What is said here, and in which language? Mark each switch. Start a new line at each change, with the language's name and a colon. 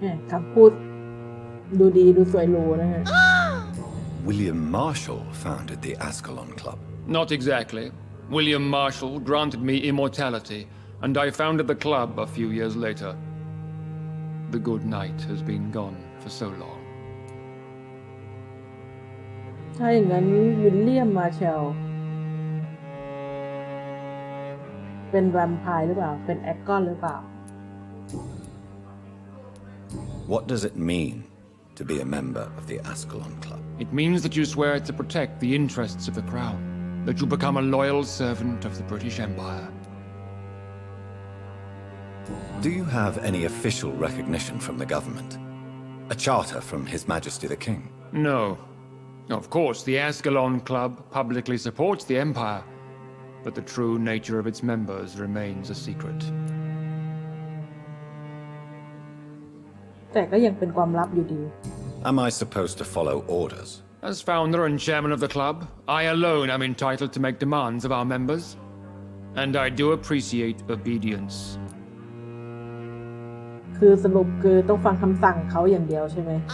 Thai: คำพูดดูดีดูสวยหรูนะฮะ
English: William Marshall founded the Ascalon Club. Not exactly. William Marshall granted me immortality, and I founded the club a few years later. The good knight has been gone for so long.
Thai: ถ้าอย่างนั้นวิลเลียมมาร์แชลเป็นแวมไพร์หรือเปล่าเป็นแอคกอนหรือเปล่า
English: What does it mean to be a member of the Ascalon Club? It means that you swear to protect the interests of the crown, that you become a loyal servant of the British Empire. Do you have any official recognition from the government? A charter from His Majesty the King? No. Of course, the Ascalon Club publicly supports the Empire, but the true nature of its members remains a secret.
Thai: แต่ก็ยังเป็นความลับอยู่ดี
English: Am I supposed to follow orders? As founder and chairman of the club, I alone am entitled to make demands of our members, and I do appreciate obedience.
Thai: คือสรุปคือต้องฟังคำสั่งเขาอย่างเดียวใช่ไหม